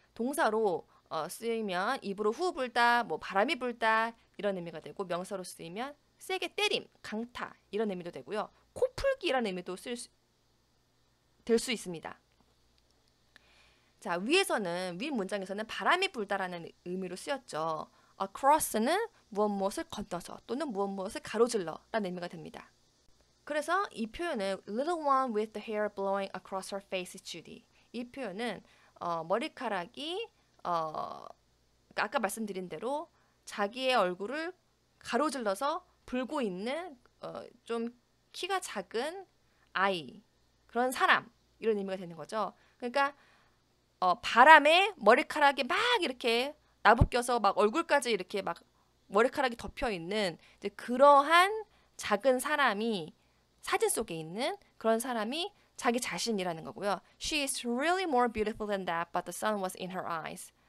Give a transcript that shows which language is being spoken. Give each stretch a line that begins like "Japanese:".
Korean: 동사로 쓰이면 입으로 후 불다, 뭐 바람이 불다 이런 의미가 되고 명사로 쓰이면 세게 때림, 강타 이런 의미도 되고요. 코풀기라는 의미도 될 수 있습니다. 자, 위에서는 윗 문장에서는 바람이 불다라는 의미로 쓰였죠. across는 무엇을 건너서 또는 무엇을 가로질러라는 의미가 됩니다. 그래서 이 표현은
English: little one with the hair blowing across her face is Judy.
Korean: 이 표현은 머리카락이 아까 말씀드린 대로 자기의 얼굴을 가로질러서 불고 있는 좀 키가 작은 아이, 그런 사람 이런 의미가 되는 거죠. 그러니까 바람에 머리카락이 막 이렇게 나부껴서 막 얼굴까지 이렇게 막 머리카락이 덮여 있는 그러한 작은 사람이 사진 속에 있는 그런 사람이 자기 자신이라는 거고요.
English: She is really more beautiful than that, but the sun was in her eyes.